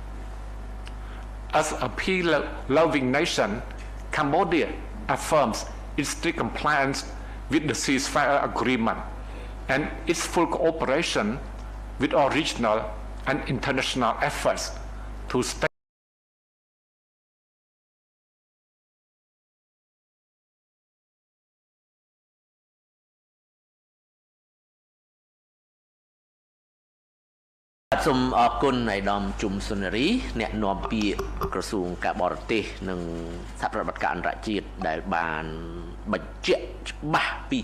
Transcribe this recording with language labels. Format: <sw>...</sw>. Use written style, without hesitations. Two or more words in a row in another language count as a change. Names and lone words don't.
<en>As a peace-loving nation, Cambodia affirms its strict compliance with the ceasefire agreement and its full cooperation with all regional and international efforts to stay</en> <km>សូមអរគុណឯកឧត្តមជុំសុនារីអ្នកនាំពាក្យក្រសួងការបរទេសនិងសហប្រតិបត្តិការអន្តរជាតិដែលបានបញ្ជាក់ច្បាស់ពី</km>